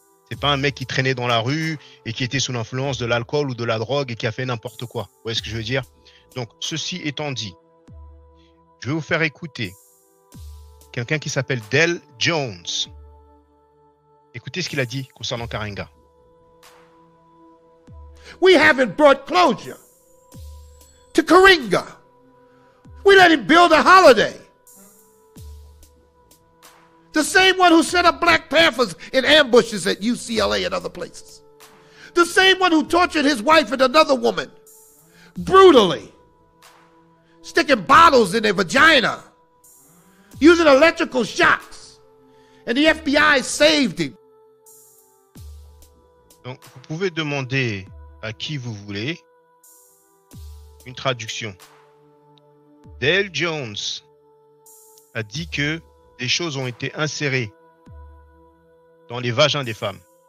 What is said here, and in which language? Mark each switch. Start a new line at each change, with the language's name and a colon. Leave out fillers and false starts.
French: C'est pas un mec qui traînait dans la rue et qui était sous l'influence de l'alcool ou de la drogue et qui a fait n'importe quoi. Vous voyez ce que je veux dire? Donc, ceci étant dit, je vais vous faire écouter quelqu'un qui s'appelle Dale Jones. Écoutez ce qu'il a dit concernant Karenga.
English: We haven't brought closure to Karenga. We let him build a holiday. The same one who set up Black Panthers in ambushes at UCLA and other places. The same one who tortured his wife and another woman brutally, sticking bottles in their vagina, using electrical shocks, and the FBI saved him.
French: Donc, vous pouvez demander à qui vous voulez une traduction. Dale Jones a dit que des choses ont été insérées dans les vagins des femmes.